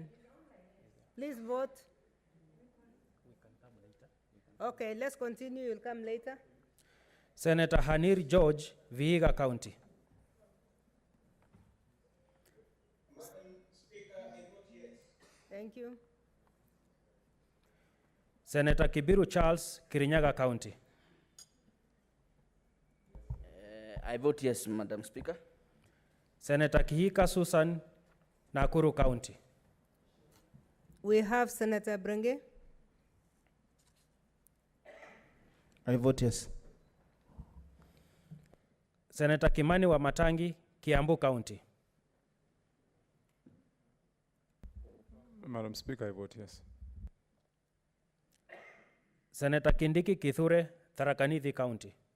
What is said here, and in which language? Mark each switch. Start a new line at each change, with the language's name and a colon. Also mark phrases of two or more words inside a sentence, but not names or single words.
English: Please vote. Okay, let's continue. You'll come later. Senator Hanir George, Vihiga County. Thank you. Senator Kibiru Charles, Kirinyaga County. I vote yes, Madam Speaker. Senator Kihika Susan, Nakuru County. We have Senator Brenge. I vote yes. Senator Kimani wa Matangi, Kiambu County. Madam Speaker, I vote yes. Senator Kindiki Kithure, Tharaka Nithi County.